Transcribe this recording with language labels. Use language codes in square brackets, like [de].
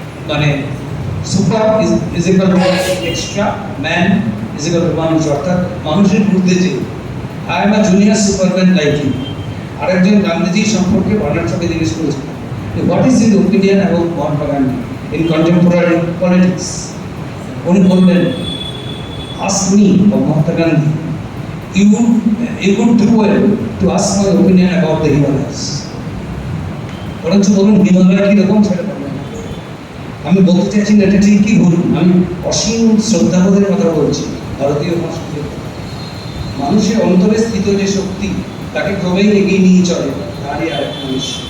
[en] মানে super is equal to extra, man is equal to মানুষ, [bn] অর্থাৎ মানুষের ঊর্ধ্বে যে। [en] I am a junior superman like you. [bn] আরেকজন গান্ধীজি সম্পর্কে বার্নার্সকে জিজ্ঞেস করেছেন, [en] What is your opinion about Mahatma Gandhi in contemporary politics? [bn] উনি বললেন, [en] ask me of Mahatma Gandhi, you would do well to ask my opinion about the Himalayas. [bn] বরঞ্চ বলুন হিমালয় কীরকম সেটা বলবেন। আমি বলতে চাইছি না এটা ঠিক কি ভুল, আমি অসীম শ্রদ্ধাবোধের কথা বলছি। ভারতীয় সংস্কৃতি মানুষের অন্তরে স্থিত যে শক্তি তাকে ক্রমেই এগিয়ে নিয়ে চলে, তারই আরেক মানুষ।